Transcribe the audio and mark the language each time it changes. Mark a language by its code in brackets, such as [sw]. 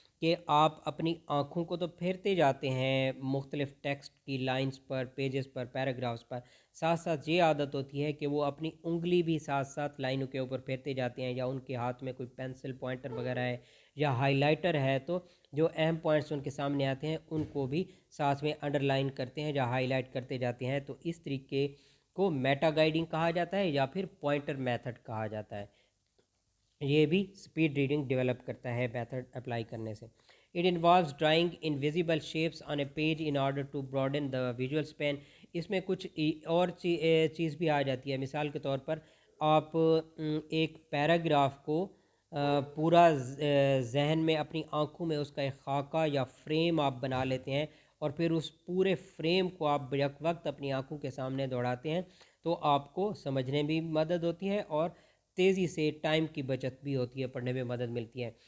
[ur] کہ آپ اپنی آنکھوں کو تو پھیرتے جاتے ہیں مختلف ٹیکسٹ کی لائنز پر، پیجز پر، پیراگرافس پر، ساتھ ساتھ یہ عادت ہوتی ہے کہ وہ اپنی انگلی بھی ساتھ ساتھ لائنوں کے اوپر پھیرتے جاتے ہیں، یا ان کے ہاتھ میں کوئی پینسل پوائنٹر وغیرہ ہے یا ہائی لائٹر ہے تو جو اہم پوائنٹس ان کے سامنے آتے ہیں ان کو بھی ساتھ میں انڈر لائن کرتے ہیں یا ہائی لائٹ کرتے جاتے ہیں. تو اس طریقے کو میٹا گائیڈنگ کہا جاتا ہے یا پھر پوائنٹر میتھڈ کہا جاتا ہے. یہ بھی اسپیڈ ریڈنگ ڈیولپ کرتا ہے میتھڈ اپلائی کرنے سے. [en] It involves drawing invisible shapes on a page in order to broaden the visual span. [ur] اس میں کچھ اور چیز بھی آ جاتی ہے. مثال کے طور پر آپ ایک پیراگراف کو پورا ذہن میں اپنی آنکھوں میں اس کا ایک خاکہ یا فریم آپ بنا لیتے ہیں اور پھر اس پورے فریم کو آپ یک وقت اپنی آنکھوں کے سامنے دوڑاتے ہیں تو آپ کو سمجھنے میں مدد ہوتی ہے اور تیزی سے ٹائم کی بچت بھی ہوتی ہے، پڑھنے میں مدد ملتی ہے.